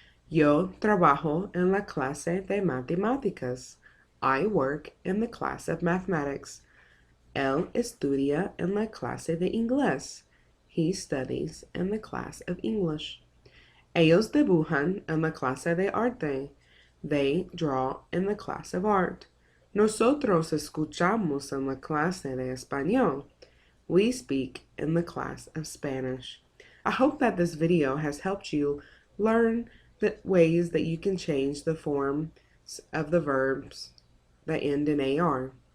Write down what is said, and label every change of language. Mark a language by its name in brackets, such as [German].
[Spanish] Yo trabajo en la clase de matemáticas. [English] I work in the class of mathematics. [Spanish] Él estudia en la clase de inglés. [English] He studies in the class of English. [Spanish] Ellos dibujan en la clase de arte. [English] They draw in the class of art. [Spanish] Nosotros escuchamos en la clase de español. [English] We speak in the class of Spanish. I hope that this video has helped you learn the ways that you can change the forms of the verbs that end in AR.